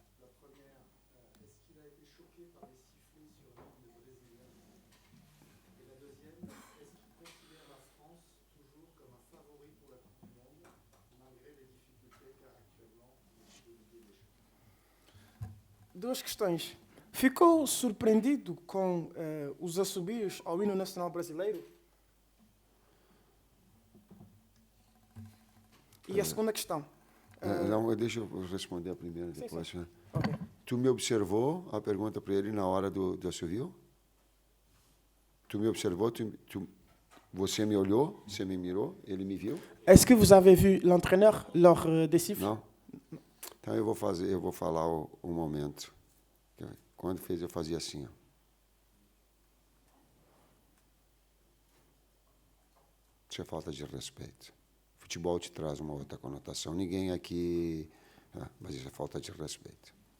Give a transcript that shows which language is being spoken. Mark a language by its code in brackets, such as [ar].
[fr] La première, est-ce qu'il a été choqué par les sifflets sur l'hymne brésilien? Et la deuxième, est-ce qu'il considère la France toujours comme un favori pour la Coupe du Monde, malgré les difficultés qu'a actuellement le Ligue des Champions? [pt] Duas questões. Ficou surpreendido com os assobios ao hino nacional brasileiro? E a segunda questão. Não, deixa eu responder a primeira depois. sim. Né? Ok. Tu me observou, a pergunta para ele na hora do assovio? Tu me observou, você me olhou, você me mirou, ele me viu? [fr] Est-ce que vous avez vu l'entraîneur lors des siffles? [pt] Não? Então eu vou falar o momento. Quando fez, eu fazia assim, ó. Isso é falta de respeito. Futebol te traz uma outra conotação. Ninguém aqui... mas isso é falta de respeito.